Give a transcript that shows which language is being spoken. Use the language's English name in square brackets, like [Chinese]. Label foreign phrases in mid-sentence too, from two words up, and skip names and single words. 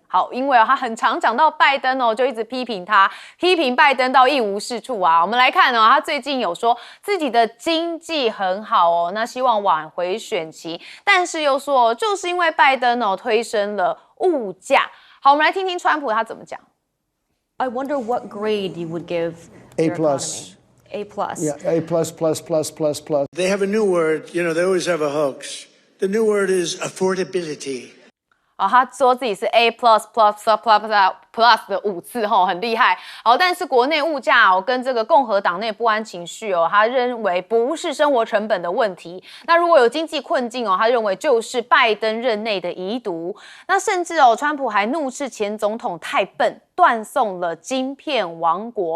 [Chinese] 因为他很常讲到拜登就一直批评拜登到一无是处我们来看他最近有说自己的经济很好那希望挽回选情，但是又说就是因为拜登推升了物价。好，我们来听听川普他怎么讲。 [English] I wonder what grade you would give A+. your economy. A+. Yeah, A++++++. They have a new word. They always have a hoax. The new word is affordability. [Chinese] 他说自己是 [English] A plus plus plus plus plus [Chinese] 的5次很厉害。但是国内物价跟这个共和党内不安情绪他认为不是生活成本的问题。那如果有经济困境他认为就是拜登任内的遗毒。那甚至川普还怒斥前总统太笨，断送了晶片王国。